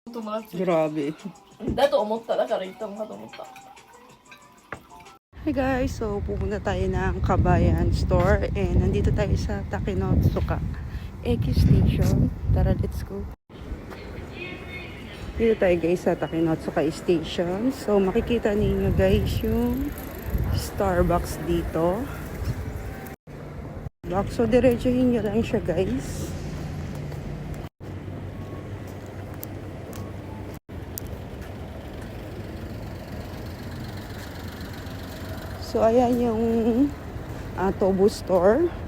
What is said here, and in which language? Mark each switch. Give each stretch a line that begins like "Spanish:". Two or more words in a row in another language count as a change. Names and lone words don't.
Filipino: Grabe.
Japanese: だと思った。だから行ったのかと思った。
English: Hi guys,
Filipino: so pupunta tayo ng Kabayan Store and nandito tayo sa Takinotsuka Eki Station. Tara,
English: let's go.
Filipino: Dito tayo guys sa Takinotsuka Station. So makikita ninyo guys yung Starbucks dito. So diretsuhin nyo lang siya guys. So, ayan yung Tobu Store.